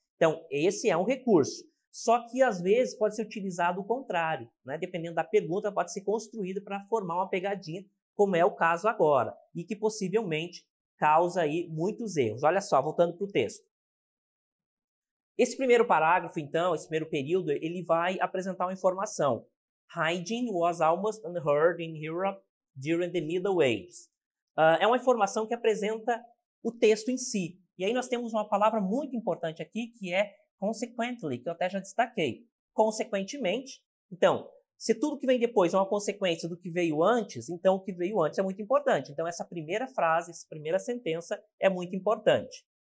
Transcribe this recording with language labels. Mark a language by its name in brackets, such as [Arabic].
[Portuguese] Então, esse é um recurso. Só que, às vezes, pode ser utilizado o contrário, né? Dependendo da pergunta, pode ser construída para formar uma pegadinha, como é o caso agora, e que possivelmente causa aí muitos erros. Olha só, voltando para o texto. Esse primeiro parágrafo, então, esse primeiro período, ele vai apresentar uma informação. [English] Hygiene was almost unheard in Europe during the Middle Ages. [Portuguese] É uma informação que apresenta o texto em si. E aí nós temos uma palavra muito importante aqui, que é consequently, que eu até já destaquei. Consequentemente, então, se tudo que vem depois é uma consequência do que veio antes, então o que veio antes é muito importante. Então, essa primeira frase, essa primeira sentença é muito importante.